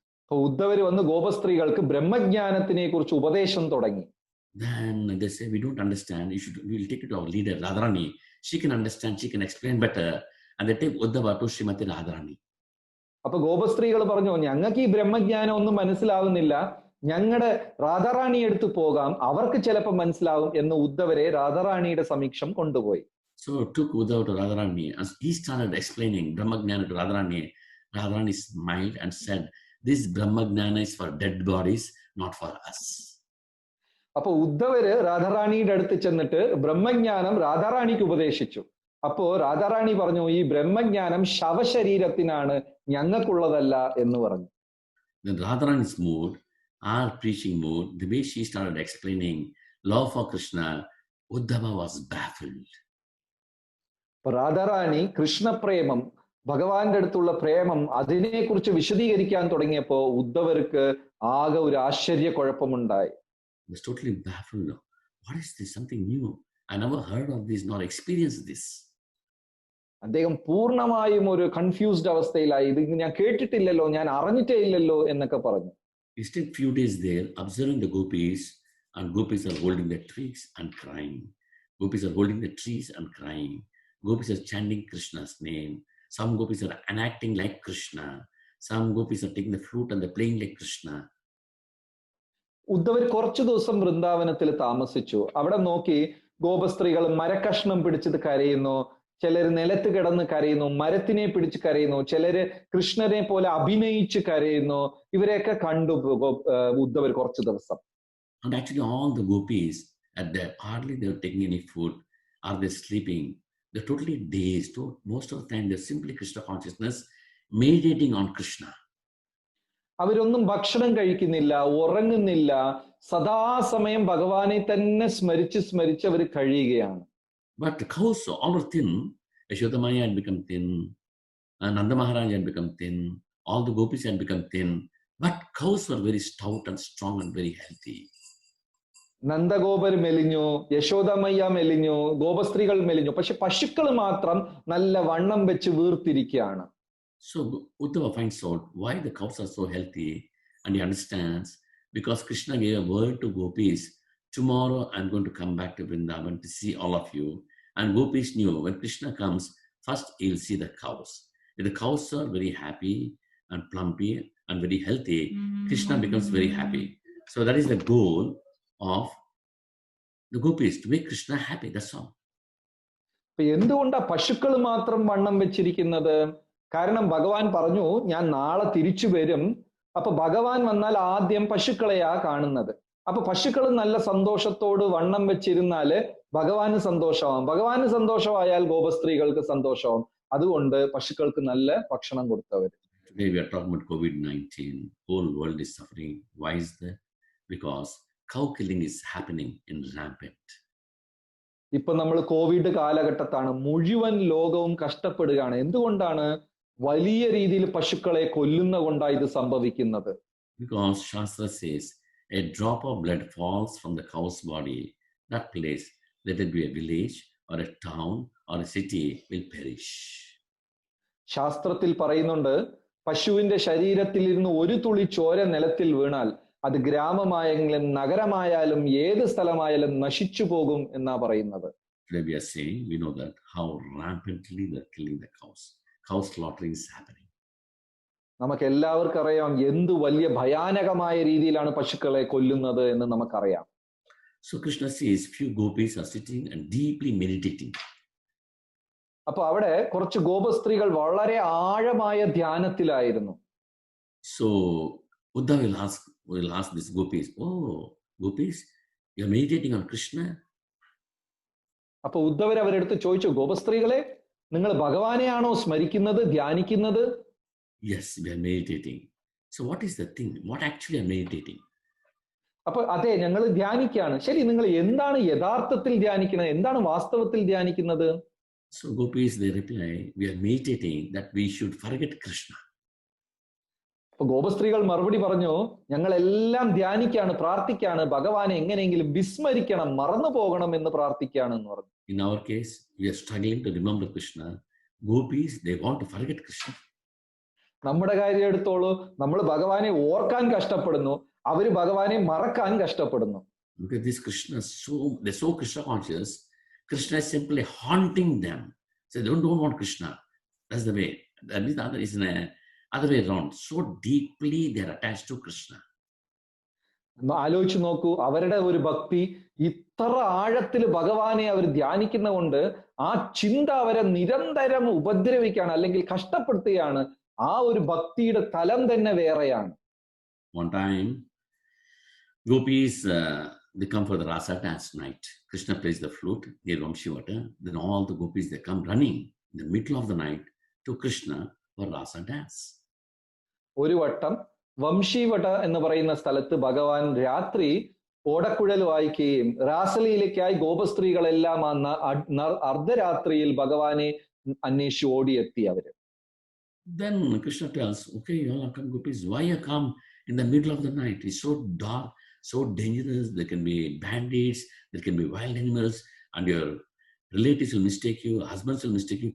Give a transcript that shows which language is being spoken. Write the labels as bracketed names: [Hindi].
[Malayalam] ഉദ്ധവര് വന്ന് ഗോപസ്ത്രീകൾക്ക് ബ്രഹ്മജ്ഞാനത്തിനെ കുറിച്ച് ഉപദേശം തുടങ്ങി. [English] Then they say, we don't understand, we will take it to our leader Radharani, she can understand, she can explain better. And they take Uddhava to Srimati Radharani. [Malayalam] അപ്പൊ ഗോപസ്ത്രീകൾ പറഞ്ഞു, ഞങ്ങൾക്ക് ഈ ബ്രഹ്മജ്ഞാനം ഒന്നും മനസ്സിലാവുന്നില്ല, ഞങ്ങളുടെ രാധാറാണി എടുത്തു പോകാം, അവർക്ക് ചിലപ്പോൾ മനസ്സിലാവും എന്ന് ഉദ്ധവരെ രാധാറാണിയുടെ സമീക്ഷം കൊണ്ടുപോയി. [English] So took Uddhava to Radharani and he started explaining Brahmagnana to Radharani. Radharani smiled and said, this Brahmagnana is for dead bodies, not for us. [Malayalam] അപ്പൊ ഉദ്ധവര് രാധാറാണിയുടെ അടുത്ത് ചെന്നിട്ട് ബ്രഹ്മജ്ഞാനം രാധാറാണിക്ക് ഉപദേശിച്ചു. അപ്പോ രാധാറാണി പറഞ്ഞു, ഈ ബ്രഹ്മജ്ഞാനം ശവശരീരത്തിനാണ്, ഞങ്ങൾക്കുള്ളതല്ല എന്ന് പറഞ്ഞു. [English] Then Radharani's mood, our preaching mood, the way she started explaining love for Krishna, Uddhava was baffled. [Malayalam] Radha Rani കൃഷ്ണപ്രേമം, ഭഗവാന്റെ അടുത്തുള്ള പ്രേമം, അതിനെക്കുറിച്ച് വിശദീകരിക്കാൻ തുടങ്ങിയപ്പോ ഉദ്ധവർക്ക് ആകെ ഒരു ആശ്ചര്യക്കുഴപ്പമുണ്ടായി. [English] He was totally baffled. What is this? Something new. I never heard of this, nor experienced this. [Malayalam] അദ്ദേഹം പൂർണ്ണമായും ഒരു കൺഫ്യൂസ്ഡ് അവസ്ഥയിലായി. ഇത് ഞാൻ കേട്ടിട്ടില്ലല്ലോ, ഞാൻ അറിഞ്ഞിട്ടേ ഇല്ലല്ലോ എന്നൊക്കെ പറഞ്ഞു. [English] He stayed few days there observing the gopis, and gopis are holding the trees and crying. Gopis are holding the trees and crying. Gopis are chanting Krishna's name. Some gopis are enacting like Krishna. Some gopis are taking the flute and they're playing like Krishna. [Malayalam] Uddhavar കുറച്ചു ദിവസം വൃന്ദാവനത്തിൽ താമസിച്ചു. അവിടെ നോക്കി ഗോപസ്ത്രീകൾ മരക്കഷ്ണം പിടിച്ചത് കരയുന്നു, ചിലര് നിലത്ത് കിടന്ന് കരയുന്നു, മരത്തിനെ പിടിച്ച് കരയുന്നു, ചിലര് കൃഷ്ണനെ പോലെ അഭിനയിച്ച് കരയുന്നു. ഇവരെയൊക്കെ കണ്ടു ഉദ്ധവർ കുറച്ചു ദിവസം. [English] And actually all the gopis at that hardly they were taking any food or they're sleeping. They're totally dazed. Most of the time they're simply Krishna consciousness, meditating on Krishna. [Malayalam] അവരൊന്നും ഭക്ഷണം കഴിക്കുന്നില്ല, ഉറങ്ങുന്നില്ല, സദാസമയം ഭഗവാനെ തന്നെ സ്മരിച്ച് അവർ കഴിയുകയാണ്. [English] But the cows all were thin. Yashoda Maya had become thin, and Nanda Maharaj had become thin, all the gopis had become thin, but cows were very stout and strong and very healthy. [Malayalam] Nandagopar മെലിഞ്ഞു, യശോദമയ്യ മെലിഞ്ഞു, ഗോപസ്ത്രീകൾ മെലിഞ്ഞു, പക്ഷെ പശുക്കൾ മാത്രം നല്ല വണ്ണം വെച്ച് വീർത്തിരിക്കുകയാണ്. [English] So Uddhava finds out why the cows are so healthy, and he understands because Krishna gave a word to gopis, tomorrow I'm going to come back to Vrindavan to see all of you. And gopis knew when Krishna comes, first he'll see the cows. If the cows are very happy and plumpy and very healthy, Krishna becomes very happy. So that is the goal of the gopis, to make Krishna happy, that's all. [Malayalam] എന്തുകൊണ്ടാ പശുക്കൾ മാത്രം വണ്ണം വെച്ചിരിക്കുന്നത്? കാരണം ഭഗവാൻ പറഞ്ഞു, ഞാൻ നാളെ തിരിച്ചു വരും. അപ്പൊ ഭഗവാൻ വന്നാൽ ആദ്യം പശുക്കളെയാ കാണുന്നത്. അപ്പൊ പശുക്കൾ നല്ല സന്തോഷത്തോട് വണ്ണം വെച്ചിരുന്നാല് ഭഗവാന് സന്തോഷമാവും, ഭഗവാന് സന്തോഷമായാൽ ഗോപസ്ത്രീകൾക്ക് സന്തോഷമാവും. അതുകൊണ്ട് പശുക്കൾക്ക് നല്ല ഭക്ഷണം കൊടുത്തവർ. [English] Today we are talking about COVID-19. Whole world is suffering. Why is that? Because cow killing is happening in rampant. [Malayalam] ഇപ്പൊ നമ്മൾ കോവിഡ് കാലഘട്ടത്താണ്, മുഴുവൻ ലോകവും കഷ്ടപ്പെടുകയാണ്. എന്തുകൊണ്ടാണ്? വലിയ രീതിയിൽ പശുക്കളെ കൊല്ലുന്ന കൊണ്ടാണ് ഇത് സംഭവിക്കുന്നത്. [English] Because Shastra says, a drop of blood falls from the cow's body, that place, let it be a village or a town or a city, will perish. [Malayalam] ശാസ്ത്രത്തിൽ പറയുന്നുണ്ട്, പശുവിന്റെ ശരീരത്തിൽ ഇരുന്ന് ഒരു തുള്ളി ചോര നിലത്തിൽ വീണാൽ അത് ഗ്രാമമായെങ്കിലും നഗരമായാലും ഏത് സ്ഥലമായാലും നശിച്ചു പോകും എന്നാ പറയുന്നത്. [English] Today we are saying, we know that how rampantly they're killing the cows. Cow slaughtering is happening. [Malayalam] നമുക്ക് എല്ലാവർക്കും അറിയാം എന്ത് വലിയ ഭയാനകമായ രീതിയിലാണ് പശുക്കളെ കൊല്ലുന്നത് എന്ന് നമുക്കറിയാം. [English] So Krishna says, few gopis are sitting and deeply meditating. [Malayalam] അപ്പൊ അവിടെ കുറച്ച് ഗോപസ്ത്രീകൾ വളരെ ആഴമായ ധ്യാനത്തിലായിരുന്നു. [English] So Uddhava will ask these gopis, oh, gopis, you're meditating on Krishna? [Malayalam] അപ്പൊ ഉദ്ധവർ അവരെടുത്ത് ചോദിച്ചു, ഗോപസ്ത്രീകളെ, നിങ്ങൾ ഭഗവാനെയാണോ സ്മരിക്കുന്നത്, ധ്യാനിക്കുന്നത്? [English] Yes, we are meditating. So what is the thing? What actually are meditating? [Malayalam] അപ്പൊ അതെ, ഞങ്ങൾ ധ്യാനിക്കുകയാണ്. ശരി, നിങ്ങൾ എന്താണ് യഥാർത്ഥത്തിൽ ധ്യാനിക്കുന്നത്, എന്താണ് വാസ്തവത്തിൽ ധ്യാനിക്കുന്നത്? [English] So gopis, they reply, we are meditating that we should forget Krishna. [Malayalam] അപ്പൊ ഗോപസ്ത്രീകൾ മറുപടി പറഞ്ഞു, ഞങ്ങൾ എല്ലാം ധ്യാനിക്കുകയാണ്, പ്രാർത്ഥിക്കുകയാണ്, ഭഗവാനെ എങ്ങനെയെങ്കിലും വിസ്മരിക്കണം, മറന്നു പോകണം എന്ന് പ്രാർത്ഥിക്കുകയാണ് എന്ന് പറഞ്ഞു. [English] In our case, we are struggling to remember Krishna. Gopis, they want to forget Krishna. [Malayalam] നമ്മുടെ കാര്യം എടുത്തോളൂ, നമ്മൾ ഭഗവാനെ ഓർക്കാൻ കഷ്ടപ്പെടുന്നു, അവര് ഭഗവാനെ മറക്കാൻ കഷ്ടപ്പെടുന്നു. [English] Because this Krishna, they're so Krishna conscious. Krishna is simply haunting them. So they don't want Krishna. That's the way. That is the other, is in other way around. So deeply they are attached to Krishna. [Malayalam] ആലോചിച്ച് നോക്കൂ, അവരുടെ ഒരു ഭക്തി ഇത്ര ആഴത്തിൽ ഭഗവാനെ അവർ ധ്യാനിക്കുന്നതുകൊണ്ട് ആ ചിന്ത അവരെ നിരന്തരം ഉപദ്രവിക്കുകയാണ്, അല്ലെങ്കിൽ കഷ്ടപ്പെടുത്തുകയാണ്. ആ ഒരു ഭക്തിയുടെ തലം തന്നെ വേറെയാണ്. [English] One time, gopis, they come for the rasa dance night. Krishna plays the flute near Vamshivata. Then all the gopis, they come running in the middle of the night to Krishna for rasa dance. [Malayalam] ഒരു വട്ടം വംശീവട എന്ന് പറയുന്ന സ്ഥലത്ത് ഭഗവാൻ രാത്രി ഓടക്കുഴൽ വായിക്കുകയും രാസലീലയ്ക്കായി ഗോപസ്ത്രീകളെല്ലാം അർദ്ധരാത്രിയിൽ ഭഗവാനെ അന്വേഷിച്ച് ഓടിയെത്തി അവര്. [English] Then Krishna tells, okay, you all come gopis, why you come in the middle of the night? It's so dark, so dangerous. There can be bandits, there can be wild animals, and your relatives will mistake you, husbands will mistake you.